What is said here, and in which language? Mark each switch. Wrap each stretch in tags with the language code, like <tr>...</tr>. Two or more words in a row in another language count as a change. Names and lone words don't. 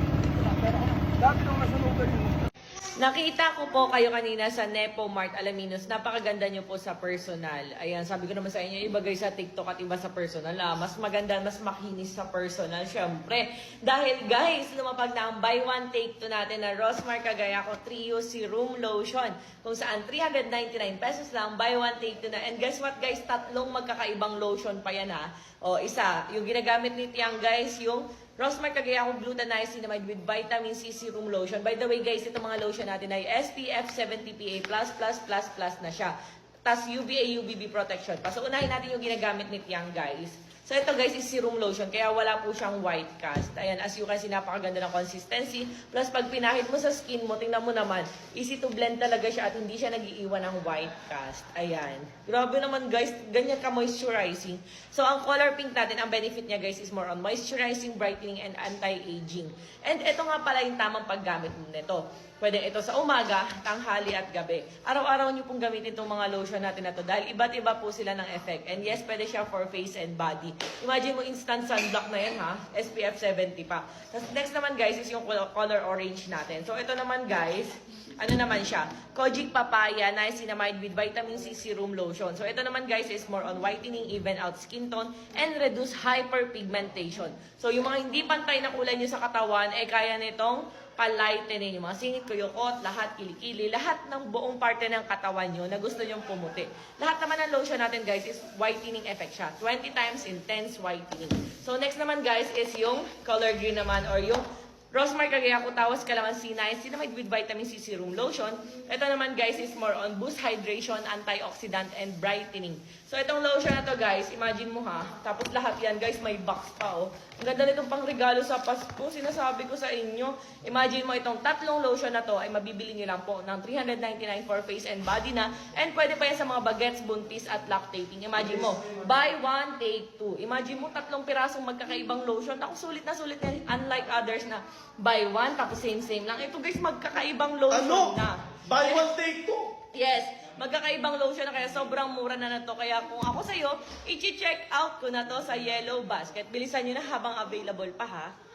<tl>Dati nung nasa lugar yun. Nakita ko po kayo kanina sa Nepo Mart Alaminos. Napakaganda nyo po sa personal. Ayan, sabi ko naman sa inyo, iba guys sa TikTok at iba sa personal. Mas maganda, mas makinis sa personal, syempre. Dahil guys, lumapag na ang</tl> <en>buy one, take two</en> <tl>natin na Rosmar Cagayaco Trio Serum Lotion. Kung saan 399 pesos lang,</tl> <en>buy one, take two na. And guess what guys,</en> <tl>tatlong magkakaibang lotion pa yan ha. O isa, yung ginagamit ni Tiang guys, yung Rosmar Cagayaco Glutanized Cinnamide with Vitamin C Serum Lotion.</tl> <en>By the way guys,</en> <tl>itong mga lotion natin ay SPF 70 PA++++ na siya. Tas</tl> <en>UVA UVB protection</en> <tl>pa. So unahin natin yung ginagamit ni Tiang guys. So ito guys</tl> <en>is serum lotion,</en> <tl>kaya wala po siyang</tl> <en>white cast.</en> <tl>Ayan,</tl> <en>as you can see,</en> <tl>napakaganda ng consistency. Plus pag pinahid mo sa skin mo, tingnan mo naman,</tl> <en>easy to blend</en> <tl>talaga siya at hindi siya nag-iiwan ng</tl> <en>white cast.</en> <tl>Ayan. Grabe naman guys, ganyan ka moisturizing.</tl> <en>So ang color pink natin, ang benefit niya guys is more on moisturizing, brightening, and anti-aging.</en> <tl>And ito nga pala yung tamang paggamit mo nito. Pwede ito sa umaga, tanghali at gabi. Araw-araw nyo pong gamitin itong mga lotion natin na to dahil iba't iba po sila ng effect. And yes, pwede siya</tl> <en>for face and body.</en> <tl>Imagine mo instant sunblock na yan ha, SPF 70 pa. Tapos next naman guys is yung color orange natin. So ito naman guys, ano naman siya? Kojic papaya, niacinamide with vitamin C serum lotion.</tl> <en>So</en> <tl>ito naman</tl> <en>guys is more on whitening, even out skin tone, and reduce hyperpigmentation.</en> <tl>So yung mga hindi pantay na kulay nyo sa katawan, ay kaya nitong palightening, yung mga singit, kuyukot, lahat, kilikili, lahat ng buong parte ng katawan nyo na gusto nyong pumuti. Lahat naman ng lotion natin guys is</tl> <en>whitening effect</en> <tl>siya.</tl> <en>20 times intense whitening.</en> <tl>So next naman guys is yung color green naman or yung Rosemary Cagayaco Tawas Calamansi Niacinamide with vitamin C serum lotion. Ito naman</tl> <en>guys is more on boost hydration, antioxidant, and brightening.</en> <tl>So itong lotion na to guys, imagine mo ha, tapos lahat yan guys may box pa oh. Ang ganda nitong pang regalo sa Pasko, sinasabi ko sa inyo. Imagine mo itong tatlong lotion na to ay mabibili nyo lang po ng 399</tl> <en>for face and body</en> <tl>na. And pwede pa yan sa mga bagets, buntis, at lactating. Imagine mo,</tl> <en>buy one, take two.</en> <tl>Imagine mo tatlong pirasong magkakaibang lotion. Ako sulit na yan,</tl> <en>unlike others</en> <tl>na</tl> <en>buy one,</en> <tl>tapos same lang. Ito guys, magkakaibang lotion na.</tl> <en>Buy one, take two! Yes,</en> <tl>magkakaibang lotion na kaya sobrang mura na to. Kaya kung ako sa'yo, i-check out ko na to sa Yellow Basket. Bilisan nyo na habang available pa ha.</tl>